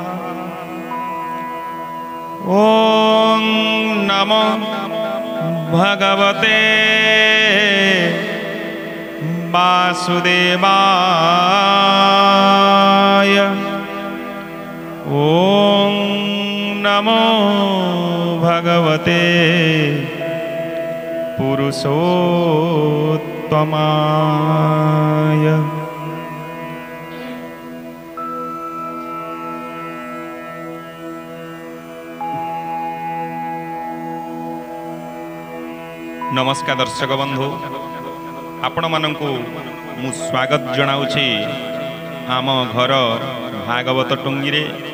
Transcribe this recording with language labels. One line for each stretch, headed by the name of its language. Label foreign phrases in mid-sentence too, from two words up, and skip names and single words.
Sanskrit: ॐ नमो भगवते वासुदेवाय। ॐ नमो भगवते पुरुषोत्तमाय।
Odia: ନମସ୍କାର ଦର୍ଶକ ବନ୍ଧୁ, ଆପଣ ମାନଙ୍କୁ ମୁଁ ସ୍ୱାଗତ ଜଣାଉଛି ଆମ ଘର ଭାଗବତ ଟୁଙ୍ଗି ରେ।